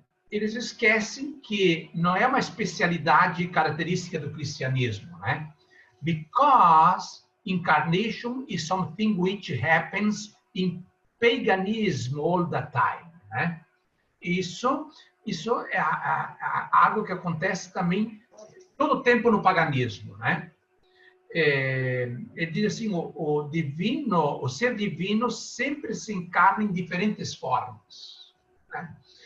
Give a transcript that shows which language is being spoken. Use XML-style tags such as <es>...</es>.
<pt>Eles esquecem que não é uma especialidade característica do cristianismo, né?</pt> <en>Because incarnation is something which happens in paganism all the time, né?</en> <pt>Isso é algo que acontece também todo o tempo no paganismo, né? Ele diz assim, o ser divino sempre se encarna em diferentes formas, né?</pt>